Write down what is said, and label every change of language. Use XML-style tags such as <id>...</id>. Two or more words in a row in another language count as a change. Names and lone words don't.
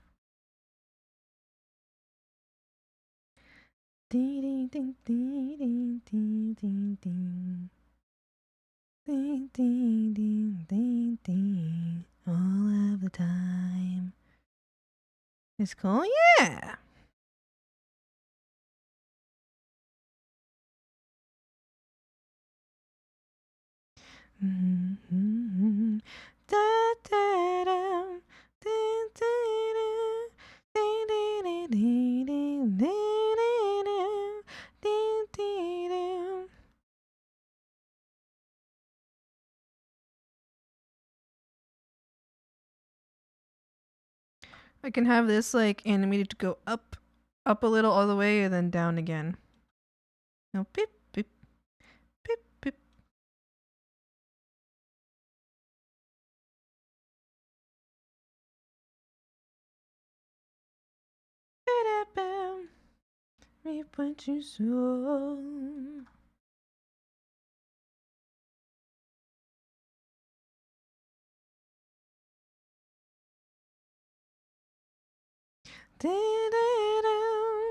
<en>Ding, ding, ding, ding, ding, ding, ding. Ding, ding, ding, ding, ding. All of the time. It's cool? Yeah. Mm-hmm. Da, da, da. Ding, ding, ding. Ding, ding, ding, ding, ding, ding, ding, ding, ding. I can have this like animated to go up a little all the way and then down again. No, beep, beep, beep, beep. Ba-da-bam. Reap what you sow. Da-da-da.</en>